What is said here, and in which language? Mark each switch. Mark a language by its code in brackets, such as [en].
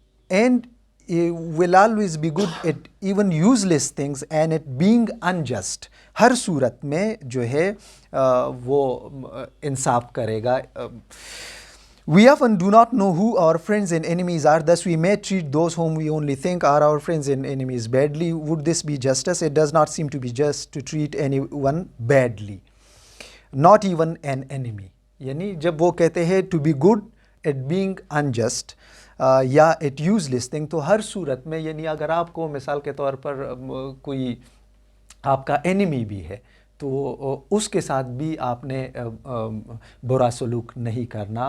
[en] And will always be good at even useless things and at being unjust. [ur] ہر صورت میں جو ہے وہ انصاف کرے گا. [en] We often do not know who our friends and enemies are, thus we may treat those whom we only think are our friends and enemies badly. Would this be justice? It does not seem to be just to treat anyone badly, not even an enemy. [ur] یعنی جب وہ کہتے ہیں [en] to be good at being unjust [ur] یا [en] at useless thing, [ur] تو ہر صورت میں یعنی اگر آپ کو مثال کے طور پر کوئی آپ کا اینیمی بھی ہے تو اس کے ساتھ بھی آپ نے برا سلوک نہیں کرنا.